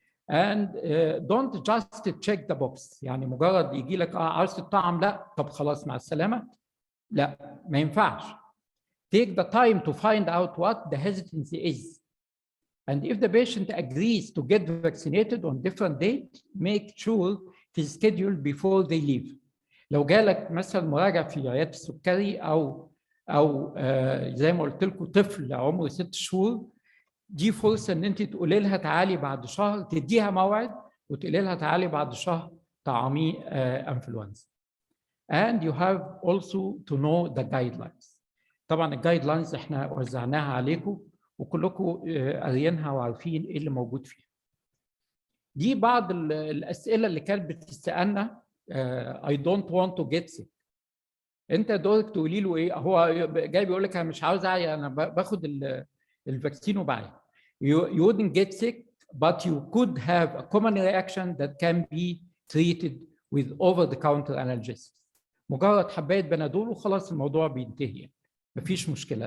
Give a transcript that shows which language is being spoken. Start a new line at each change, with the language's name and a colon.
English: and don't just check the box.
Arabic: يعني مجرد يجي لك عاوز تطعم، لا طب خلاص مع السلامه، لا ما ينفعش.
English: take the time to find out what the hesitancy is, and if the patient agrees to get vaccinated on different date make sure it is scheduled before they leave.
Arabic: لو جالك مثلا مراجع في عياده السكري او زي ما قلت لكم طفل عمره 6 شهور، دي فرصه ان انت تقولي لها تعالي بعد شهر، تديها موعد وتقولي لها تعالي بعد شهر طعامي انفلونزا.
English: and you have also to know the guidelines.
Arabic: طبعا الجايد لاينز احنا وزعناها عليكم وكلكم قاريينها وعارفين ايه اللي موجود فيها. دي بعض الاسئله اللي كانت بتسالنا. I don't want to get sick. انت دورك تقولي له ايه؟ هو جاي بيقول لك انا مش عاوز اعيا، انا باخد الفاكسين وبعيا.
English: You wouldn't get sick, but you could have a common reaction that can be treated with over-the-counter analgesics.
Arabic: مجرد حبايه بنادول وخلاص الموضوع بينتهي، مفيش مشكله.